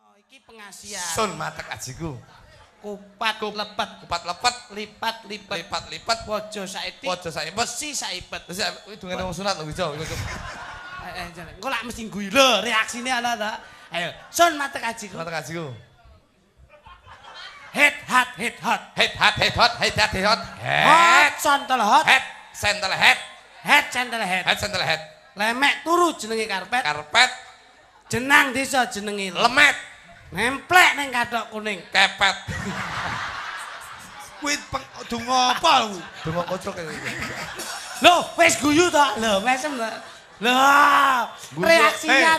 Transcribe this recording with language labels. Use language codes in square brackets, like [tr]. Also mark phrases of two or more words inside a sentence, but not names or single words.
[jv] Iki pengasian. Sun matek ajiku. Kupat lepet. Kupat lepet. Lipat lipet. Lipat lipet. Waja saiti. Waja saipet. Besi saipet. Wis kuwi dungane wong sunat lho Wijo. Engko lak mesti guyu lho reaksine ana ta. Ayo, Sun matek ajiku. Matek ajiku. Head hot head hot. Head hot head hot head hot head hot. Head sentel hot. Head sentel head. Head sentel head. Head sentel head. Lemek turu jenenge karpet. Karpet. Jenang desa jenenge Lemet. Nemplek ning kathok kuning. Kepet. Kuwi donga apa lu? Donga kocok iki. Lho, wis guyu to. Lho, mesem to. Lho, reaksinya